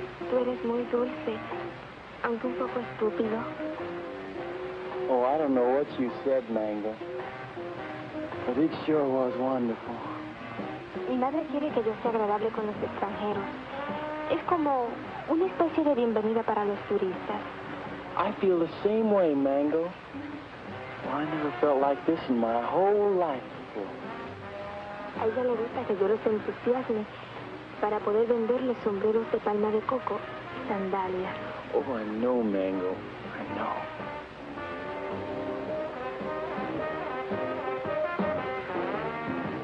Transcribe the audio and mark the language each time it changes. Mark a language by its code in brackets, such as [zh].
[es] Tú eres muy dulce, aunque un poco estúpido. [en] Oh, I don't know what you said, Mango. But it sure was wonderful. [es] Mi madre quiere que yo sea agradable con los extranjeros. Es como una especie de bienvenida para los turistas. [en] I feel the same way, Mango. Well, I never felt like this in my whole life before. [es] A ella le gusta que yo los entusiasme para poder venderles sombreros de palma de coco y sandalias. [en] Oh, I know, Mango. I know.